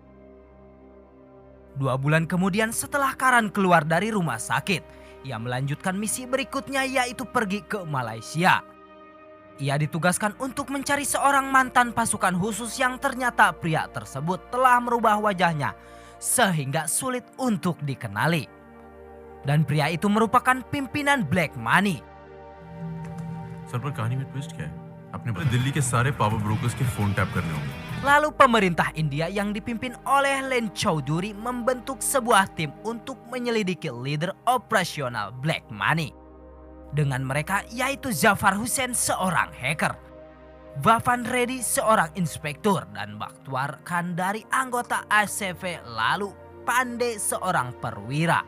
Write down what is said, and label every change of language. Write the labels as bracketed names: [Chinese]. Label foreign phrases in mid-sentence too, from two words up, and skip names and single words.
[Indonesian] 2 bulan kemudian setelah Karan keluar dari rumah sakit, ia melanjutkan misi berikutnya, yaitu pergi ke Malaysia. Ia ditugaskan untuk mencari seorang mantan pasukan khusus yang ternyata pria tersebut telah merubah wajahnya sehingga sulit untuk dikenali. Dan pria itu merupakan pimpinan Black Money. [Hindi] सर पर कहानी में ट्विस्ट क्या है? आपने दिल्ली के सारे [English] power brokers [Hindi] के फोन टैप करने होंगे. [Indonesian] Lalu pemerintah India yang dipimpin oleh Len Chowdhury membentuk sebuah tim untuk menyelidiki leader operasional Black Money. Dengan mereka yaitu Zafar Hussain, seorang hacker, Bhavan Reddy, seorang inspektur, dan Bakhtiar Khan dari anggota ACV, lalu Pandey, seorang perwira.